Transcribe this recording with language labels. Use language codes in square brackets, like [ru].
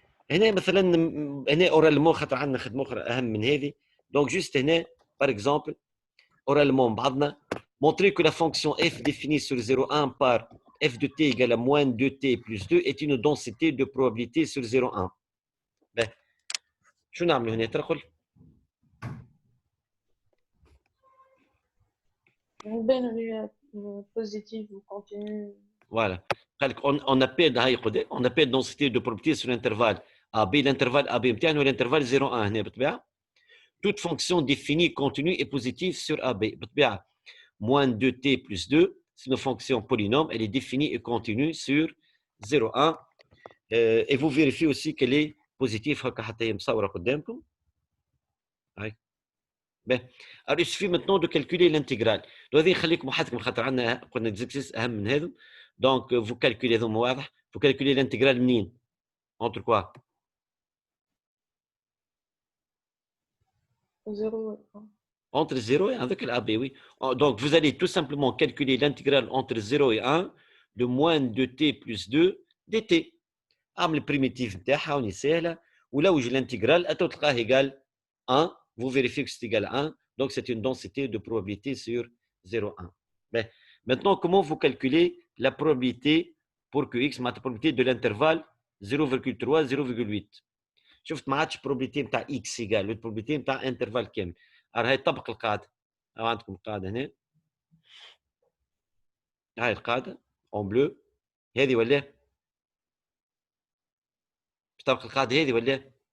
[ar] هنا مثلا هنا اورالمون خاطر عندنا خدمه اخرى اهم من هذه دونك جوست هنا [fr] par exemple oralement بعضنا montrer que la fonction f définie sur 0,1 par f de t égale à moins 2t plus 2 est une densité de probabilité sur 0,1 [ar] شو نعملوا هنا ترى نبينوا لي بوزيتيف وكونتينيو [fr] voilà قال لك on appelle هاي on appelle densité de probabilité sur l'intervalle AB l'intervalle AB نتاعنا l'intervalle 0,1 [ar] هنا بالطبيعه [fr] toute fonction définie continue et positive sur AB بالطبيعه moins 2t plus 2 c'est une fonction polynôme elle est définie et continue sur 0,1 et vous vérifiez aussi qu'elle est positive [ar] هكا حتى هي مصوره قدامكم [fr] هاي alors il suffit maintenant de calculer l'intégrale [ar] هذه نخليكم وحدكم خاطر عندنا قلنا اكزرسيس اهم من هذا [fr] donc vous calculez هذوما واضح vous calculez l'intégrale [ar] منين [fr] entre quoi 0 et 1. Entre 0 et 1 avec l'AB, oui. Donc, vous allez tout simplement calculer l'intégrale entre 0 et 1 de moins de t plus 2 dt. [ar] عامل البريميتيف نتاعها وني سهله ولا وجه [fr] l'intégrale [ar] تلقاه égal 1. [fr] Vous vérifiez que c'est égal à 1. Donc, c'est une densité de probabilité sur 0,1. Ben, maintenant, comment vous calculez la probabilité pour que x, la probabilité de l'intervalle 0,3, 0,8. [ar] شفت ما عادش probabilité نتاع [fr] x égal la probabilité [ar] نتاع intervalle كامل. هاي طبق القاعده. عندكم القاعده هنا. هاي القاعده [fr] en bleu. [ar] هذه ولا باش طبق القاعده هذه ولا؟